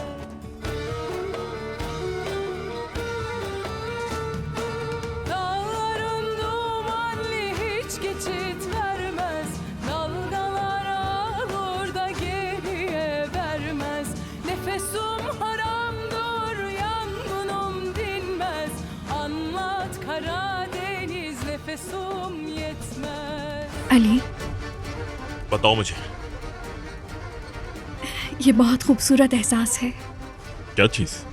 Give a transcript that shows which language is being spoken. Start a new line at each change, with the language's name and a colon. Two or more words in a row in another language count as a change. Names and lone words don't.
Turkish: Dağların dumanlı hiç geçit vermez. Dalgalar alır da geriye vermez. Nefesim haramdır, yangınım dinmez. Anlat Karadeniz, nefesim yetmez.
Hindi: अली, बताओ मुझे, ये बहुत खूबसूरत एहसास है क्या चीज?